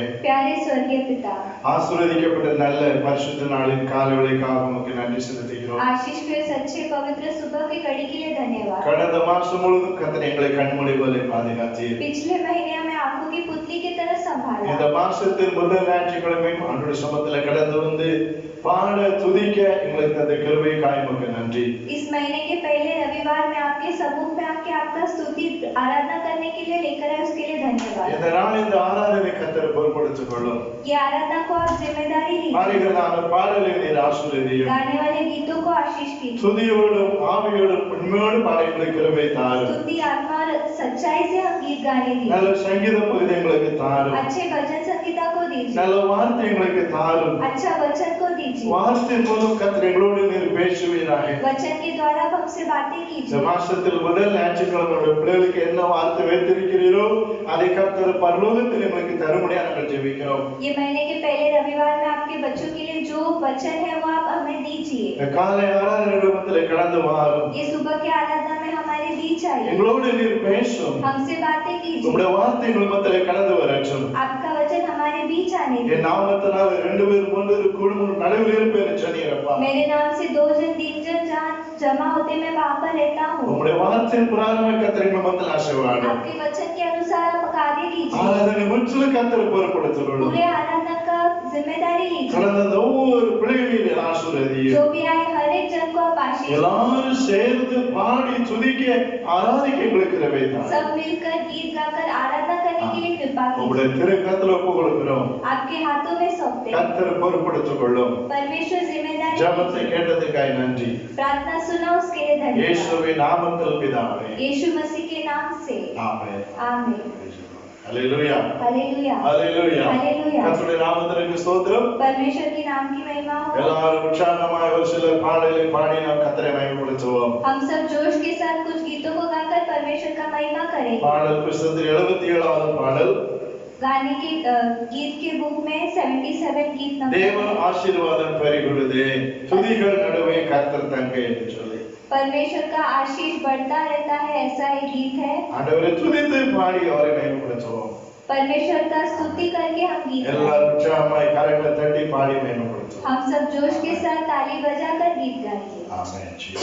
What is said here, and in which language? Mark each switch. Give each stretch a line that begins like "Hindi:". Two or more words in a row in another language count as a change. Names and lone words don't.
Hindi: प्यारे स्वर्गीय पिता,
Tamil: ஆசீர்வதிக்கப்பட்ட நல்ல பரிசுத்த நாளின் காலை வேளைக்காக உமக்கு நன்றி செலுத்துகிறோம்.
Hindi: आशीष के सच्चे पवित्र सुबह की कड़ी के लिए धन्यवाद।
Tamil: கடந்த மாசம் முழுவதும் கர்த்தர் எங்களை கண்மூடி போல பாதுகாத்தீர்.
Hindi: पिछले महीने हमें आंखों की पुतली की तरह संभाला।
Tamil: இந்த மாசத்தின் முதல் ஞாயிற்றுக்கிழமையும் ஆண்டவருடைய சமூகத்துல கடந்து வந்து பாட துதிக்க எங்களுக்கு தந்த கிருபைக்காய் உமக்கு நன்றி.
Hindi: इस महीने के पहले रविवार में आपके समूह में आके आपका स्तुति आराधना करने के लिए लेकर आए, उसके लिए धन्यवाद।
Tamil: இந்த நாள் இந்த ஆராதனை கர்த்தர் பொறுப்படுத்திக் கொள்ளும்.
Hindi: ये आराधना को आप जिम्मेदारी लीजिए।
Tamil: பாடுகிறதான பாடலை நீர் ஆசீர்வதியும்.
Hindi: गाने वाले गीतों को आशीष कीजिए।
Tamil: துதியோடும் ஆவியோடும் உண்மையோடும் பாட எங்களுக்கு கிருபை தாரும்.
Hindi: स्तुति आत्मा और सच्चाई से हम गीत गाने
Tamil: நல்ல
Hindi: दीजिए।
Tamil: சங்கீத பகுதி எங்களுக்கு தாரும்.
Hindi: अच्छे भजन संगीता को दीजिए।
Tamil: நல்ல வார்த்தை எங்களுக்கு தாரும்.
Hindi: अच्छा वचन को दीजिए।
Tamil: வார்த்தை மூலம் கர்த்தர் எங்களோடு நீர் பேசுவீராக.
Hindi: वचन के द्वारा आप हमसे बातें
Tamil: இந்த
Hindi: कीजिए।
Tamil: மாசத்தில் முதல் ஞாயிற்றுக்கிழமை பிள்ளைகளுக்கு என்ன வார்த்தை வைத்திருக்கிறீரோ அதை கர்த்தர் பரலோகத்தில் எங்களுக்கு தரும்படியாக நாங்கள் ஜெபிக்கிறோம்.
Hindi: ये महीने के पहले रविवार में आपके बच्चों के लिए जो वचन है वो आप हमें दीजिए।
Tamil: இந்த காலை ஆராதனை ரூபத்தில் கடந்து வாரும்.
Hindi: ये सुबह के आराधना में हमारे बीच आइए।
Tamil: எங்களோடு நீர் பேசும்.
Hindi: हमसे बातें कीजिए।
Tamil: உம்முடைய வார்த்தை எங்கள் மத்தியில் கடந்து வரட்டும்.
Hindi: आपका वचन हमारे बीच आने दीजिए।
Tamil: என் நாமத்தினால் 2 பேர் 3 பேர் குடும்பம் நடுவில் இருப்பேன் சொன்னீரப்பா.
Hindi: मेरे नाम से 2 जन 3 जन जहाँ जमा होते मैं वहाँ पर रहता हूँ।
Tamil: உம்முடைய வார்த்தையின் பிரகாரம் கர்த்தர் எங்கள் மத்தியில் ஆசீர்வாதம்.
Hindi: आपके वचन के अनुसार आप कार्य कीजिए।
Tamil: ஆராதனை முற்றிலும் கர்த்தர் பொறுப்படுத்திக் கொள்ளும்.
Hindi: पूरे आराधना का जिम्मेदारी लीजिए।
Tamil: கடந்த அந்த ஒவ்வொரு பிள்ளைகளையும் ஆசீர்வதியும்.
Hindi: जो भी आए हर एक जन को आप आशीष
Tamil: எல்லாரும் சேர்ந்து பாடி துதிக்க ஆராதிக்க எங்களுக்கு கிருபை தாரும்.
Hindi: सब मिलकर गीत गाकर आराधना करने के लिए कृपा
Tamil: உம்முடைய
Hindi: कीजिए।
Tamil: திருக்கரத்தில் ஒப்புக் கொடுக்கிறோம்.
Hindi: आपके हाथों में सौंपते हैं।
Tamil: கர்த்தர் பொறுப்படுத்திக் கொள்ளும்.
Hindi: परमेश्वर जिम्मेदारी
Tamil: ஜெபத்தை
Hindi: लीजिए।
Tamil: கேட்டதுக்காய் நன்றி.
Hindi: प्रार्थना सुना उसके लिए धन्यवाद।
Tamil: இயேசுவின் நாமத்தில் பிதாவே.
Hindi: यीशु मसीह के नाम से
Tamil: ஆமென்.
Hindi: आमीन।
Tamil: ஹalleluya.
Hindi: हालेलुया।
Tamil: ஹalleluya.
Hindi: हालेलुया।
Tamil: கர்த்தருடைய நாமத்திற்கு நாமத்துக்கு ஸ்தோத்திரம்.
Hindi: परमेश्वर के नाम की महिमा हो।
Tamil: எல்லாரும் உற்சாகமாய் ஒரு சில பாடலை பாடி நாம் கர்த்தரை மகிமைப்படுத்துவோம்.
Hindi: हम सब जोश के साथ कुछ गीतों को गाकर परमेश्वर का महिमा करें।
Tamil: பாடல் புத்தகத்தில் 77வது பாடல்.
Hindi: गाने के गीत के बुक में 77 गीत नंबर।
Tamil: தேவ ஆசீர்வாதம் பெருகுதே, துதிகள் நடுவே கர்த்தர் தங்க என்று சொல்லி.
Hindi: परमेश्वर का आशीष बढ़ता रहता है, ऐसा एक गीत है।
Tamil: ஆண்டவரை துதித்து பாடி அவரை மகிமைப்படுத்துவோம்.
Hindi: परमेश्वर का स्तुति करके हम गीत गाएं।
Tamil: எல்லாரும் உற்சாகமாய் கரங்களை தட்டி பாடி மகிமைப்படுத்துவோம்.
Hindi: हम सब जोश के साथ ताली बजाकर गीत गाएंगे।
Tamil: ஆமென்.